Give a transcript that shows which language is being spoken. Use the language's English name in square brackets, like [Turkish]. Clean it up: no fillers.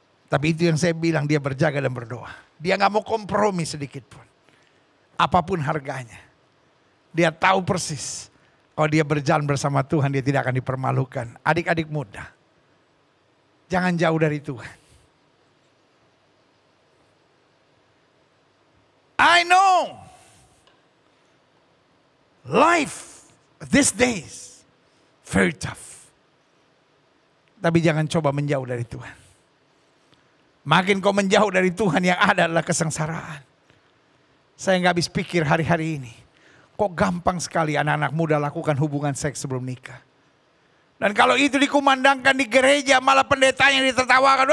[Indonesian] Tapi itu yang saya bilang, dia berjaga dan berdoa. Dia gak mau kompromi sedikit pun. Apapun harganya. Dia tahu persis. Kalau dia berjalan bersama Tuhan, dia tidak akan dipermalukan. Adik-adik muda, jangan jauh dari Tuhan. [English] I know life these days very tough. [Indonesian] Tapi jangan coba menjauh dari Tuhan. Makin kau menjauh dari Tuhan, yang ada adalah kesengsaraan. Saya gak habis pikir hari-hari ini, kok gampang sekali anak-anak muda lakukan hubungan seks sebelum nikah. Dan kalau itu dikumandangkan di gereja, malah pendetanya ditertawakan.